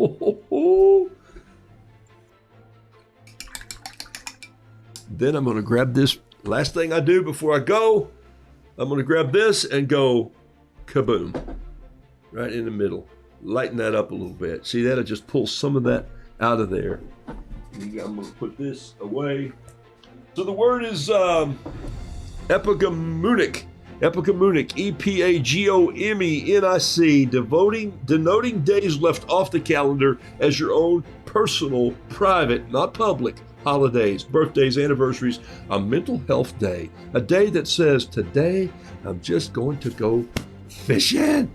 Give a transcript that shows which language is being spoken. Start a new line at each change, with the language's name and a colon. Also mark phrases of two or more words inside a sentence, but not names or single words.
English: Then I'm going to grab this. Last thing I do before I go, I'm going to grab this and go kaboom. Right in the middle. Lighten that up a little bit. See that? I just pull some of that out of there. I'm going to put this away. So the word is epagomunic. Epagomunic, E-P-A-G-O-M-E-N-I-C, denoting days left off the calendar as your own personal, private, not public, holidays, birthdays, anniversaries, a mental health day, a day that says, today I'm just going to go fishing.